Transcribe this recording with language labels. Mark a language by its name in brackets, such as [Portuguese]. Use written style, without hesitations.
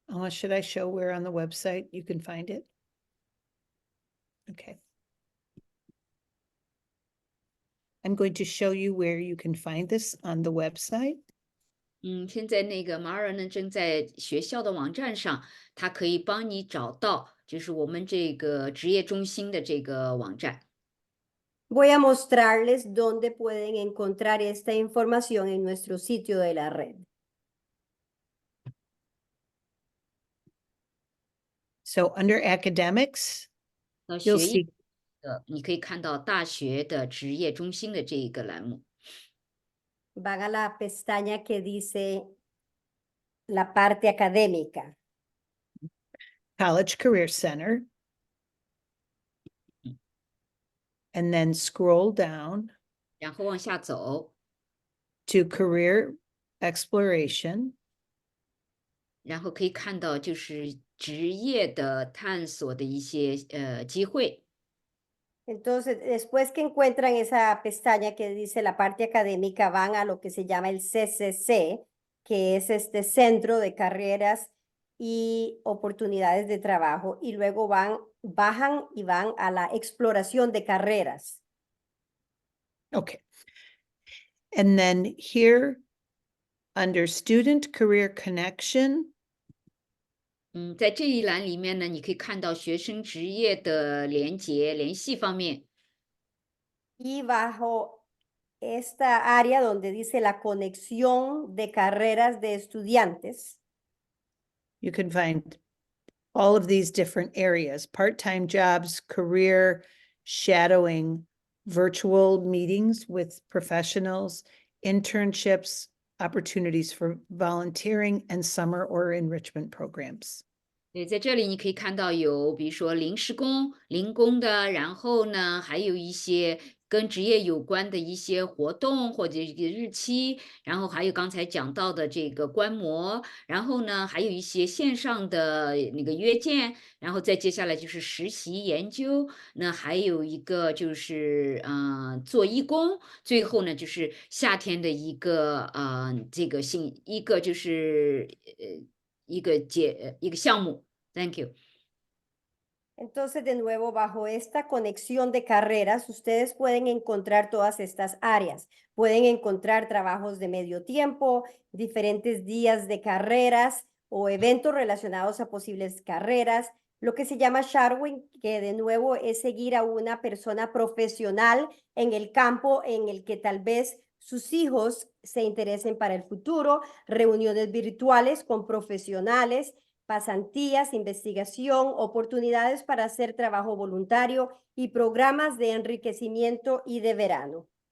[English] Should I show where on the website you can find it? Okay. I'm going to show you where you can find this on the website. [Chinese] 现在那个马尔呢正在学校的网站上，他可以帮你找到，就是我们这个职业中心的这个网站。 [Spanish] Voy a mostrarles dónde pueden encontrar esta información en nuestro sitio de la red. [English] So under academics, [Chinese] 那 [English] you'll [Chinese] 学业 [English] see [Chinese] 的，你可以看到大学的职业中心的这一个栏目。 [Spanish] Van a la pestaña que dice la parte académica. [English] College Career Center. And then scroll down [Chinese] 然后往下走， [English] to Career Exploration. [Chinese] 然后可以看到就是职业的探索的一些机会。 [Spanish] Entonces, después que encuentran esa pestaña que dice la parte académica, van a lo que se llama el CCC, que es este Centro de Carreras y Oportunidades de Trabajo, y luego bajan y van a la exploración de carreras. [English] Okay. And then here under Student Career Connection, [Chinese] 在这一栏里面呢，你可以看到学生职业的联系方面。 [Spanish] Y bajo esta área donde dice la conexión de carreras de estudiantes, [English] You can find all of these different areas, part-time jobs, career, shadowing, virtual meetings with professionals, internships, opportunities for volunteering, and summer or enrichment programs. [Chinese] 对，在这里你可以看到有，比如说临时工、零工的，然后呢，还有一些跟职业有关的一些活动或者一个日期，然后还有刚才讲到的这个观摩，然后呢，还有一些线上的那个约见，然后再接下来就是实习研究，那还有一个就是做义工，最后呢就是夏天的一个这个一个就是一个项目。 [English] Thank you. [Spanish] entonces de nuevo bajo esta conexión de carreras, ustedes pueden encontrar todas estas áreas. Pueden encontrar trabajos de medio tiempo, diferentes días de carreras o eventos relacionados a posibles carreras, lo que se llama shadowing, que de nuevo es seguir a una persona profesional en el campo en el que tal vez sus hijos se interesen para el futuro, reuniones virtuales con profesionales, pasantías, investigación, oportunidades para hacer trabajo voluntario y programas de enriquecimiento y de verano.